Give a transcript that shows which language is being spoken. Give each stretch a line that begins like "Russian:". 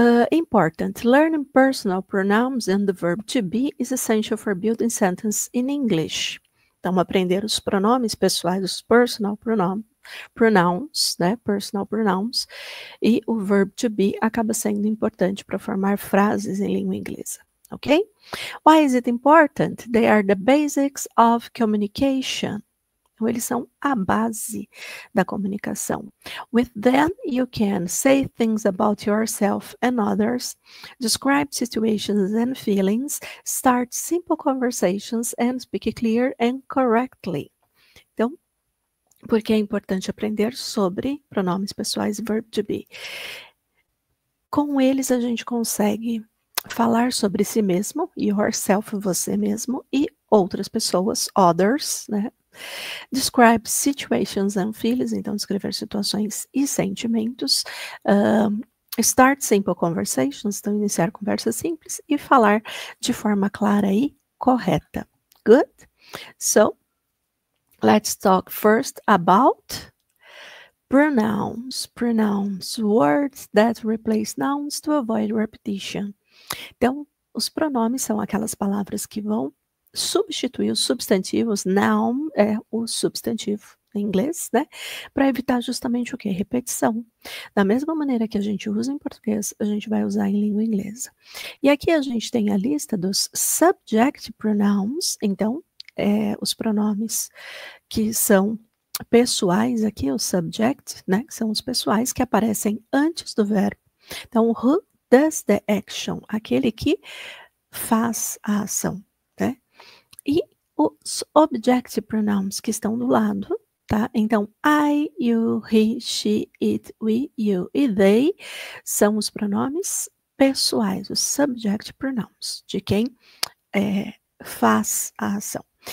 English: Important, learning personal pronouns and the verb to be is essential for building sentences in English.
Portuguese: Então, aprender os pronomes pessoais, os personal pronouns, né, personal pronouns, e o verb to be acaba sendo importante para formar frases em língua inglesa, ok?
English: Why is it important? They are the basics of communication.
Portuguese: Então, eles são a base da comunicação.
English: With them, you can say things about yourself and others, describe situations and feelings, start simple conversations, and speak clear and correctly.
Portuguese: Então, por que é importante aprender sobre pronomes pessoais e verb to be? Com eles, a gente consegue falar sobre si mesmo, yourself, você mesmo, e outras pessoas, others, né? Describe situations and feelings, então descrever situações e sentimentos. Start simple conversations, então iniciar conversas simples e falar de forma clara e correta. Good? So,
English: Let's talk first about pronouns. Pronouns, words that replace nouns to avoid repetition.
Portuguese: Então, os pronomes são aquelas palavras que vão substituir os substantivos. Noun é o substantivo em inglês, né? Para evitar justamente o quê? Repetição. Da mesma maneira que a gente usa em português, a gente vai usar em língua inglesa. E aqui a gente tem a lista dos subject pronouns. Então, os pronomes que são pessoais aqui, o subject, né? Que são os pessoais que aparecem antes do verbo.
English: Então, who does the action?
Portuguese: Aquele que faz a ação, né? E os object pronouns que estão do lado, tá? Então, I, you, he, she, it, we, you e they são os pronomes pessoais, os subject pronouns, de quem faz a ação.